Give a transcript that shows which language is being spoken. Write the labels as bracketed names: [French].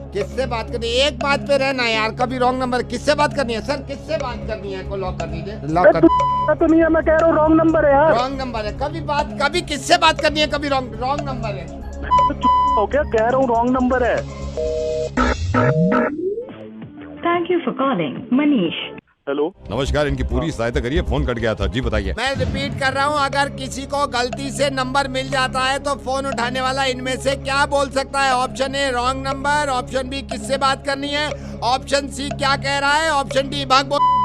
[Hindi] किससे बात करनी है? एक बात पे रहना यार, कभी रॉन्ग नंबर। किससे बात करनी है सर? किससे बात करनी है को लॉक कर दीजिए। लॉक कर तो नहीं है, मैं कह रहा हूँ रॉन्ग नंबर है यार। रॉन्ग नंबर है। कभी किससे बात करनी है, कभी रॉन्ग नंबर है। हो क्या कह रहा हूँ, रॉन्ग नंबर है। [English] Thank you for calling Manish. [Hindi] Hello. नमस्कार, इनकी पूरी सहायता करिए, फोन कट गया था। जी बताइए। मैं रिपीट कर रहा हूँ, अगर किसी को गलती से नंबर मिल जाता है तो फोन उठाने वाला इनमें से क्या बोल सकता है? Option A wrong number, option B किससे बात करनी है, ऑप्शन सी क्या कह रहा है, ऑप्शन डी भाग बोल।